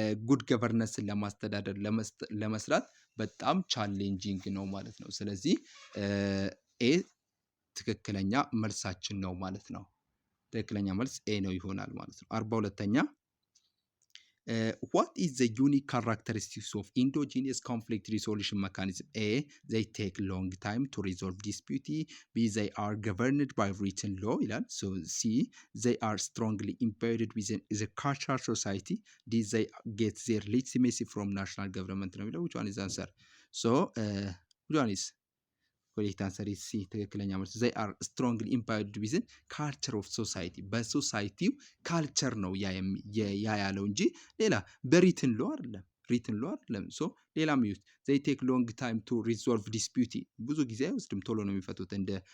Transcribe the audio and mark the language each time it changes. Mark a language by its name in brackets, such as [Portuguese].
[Amharic] ጉድ ገቨርነንስን ለማስተዳደር ለመስራት በጣም ቻሌንጂንግ ነው ማለት ነው። ስለዚህ ኤ ትክክለኛ መልሳችን ነው ማለት ነው። ትክክለኛ መልስ ኤ ነው ይሆናል ማለት ነው። 42ኛ [English] what is the unique characteristics of endogenous conflict resolution mechanism? A they take long time to resolve dispute B they are governed by written law [Amharic] ይላል [English] so C they are strongly embedded within the cultural society D they get their legitimacy from national government [Amharic] ነው የሚለው [English] which one is the answer? So which one is correct answer is C [Amharic] ትክክለኛ መልስ [English] they are strongly embedded within culture of society [Amharic] በሶሳይቲው ካልቸር ነው ያ ያለው እንጂ ሌላ በሪትን ሎ አይደለም ሪትን ሎ አይደለም ሶ ሌላም ይዩት [English] they take long time to resolve dispute [Amharic] ብዙ ጊዜ አይወስድም ቶሎ ነው የሚፈቱት እንደ